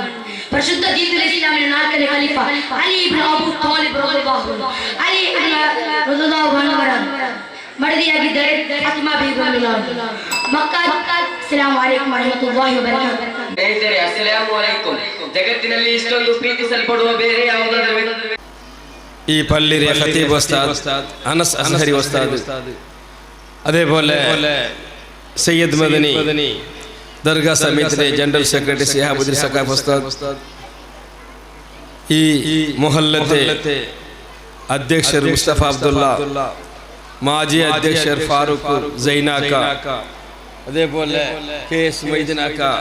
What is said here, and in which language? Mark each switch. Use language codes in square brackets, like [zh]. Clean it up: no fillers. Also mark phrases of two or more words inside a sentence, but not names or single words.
[kn] ಪರಿಶುದ್ಧ ದೀನುಲ್ ಇಸ್ಲಾಮಿನ ನಾಲ್ಕನೇ ಖಲೀಫಾ ಅಲಿ ಇಬ್ನ್ ಅಬೂ ತಾಲಿಬ್ [ar] رضي الله عنه. [kn] ಅಲಿ ಇಬ್ನ್ [ar] رضي الله عنه [kn] ಅವರ ಮಡದಿಯಾಗಿದ್ದಾರೆ ಫಾತಿಮಾ ಬೀಬಿ [ar] رضي الله عنها. [kn] ಮಕ್ಕಾ. [ar] السلام عليكم ورحمة الله وبركاته. [kn] ಸ್ನೇಹಿತರೆ, [ar] السلام عليكم. [kn] ಜಗತ್ತಿನಲ್ಲಿ ಇಷ್ಟೊಂದು ಪ್ರೀತಿಸಲ್ಪಡುವ ಬೇರೆ ಯಾವುದಾದರೂ [ml] ഈ പള്ളിയിലെ ഖതീബ് ഉസ്താദ് അനസ് അസ്ഹരി ഉസ്താദ്, അതേപോലെ സയ്യിദ് മദനി ദർഗാ സമിതിയുടെ ജനറൽ സെക്രട്ടറി സിഹാബുദ്ദീൻ സഖാഫ് ഉസ്താദ്, ഈ മുഹല്ലത്തെ അധ്യക്ഷർ മുസ്തഫ അബ്ദുള്ള, മാജി അധ്യക്ഷർ ഫാറൂഖ് സൈനാക്ക, അതേപോലെ കെ എസ് മൈദിനാക്ക,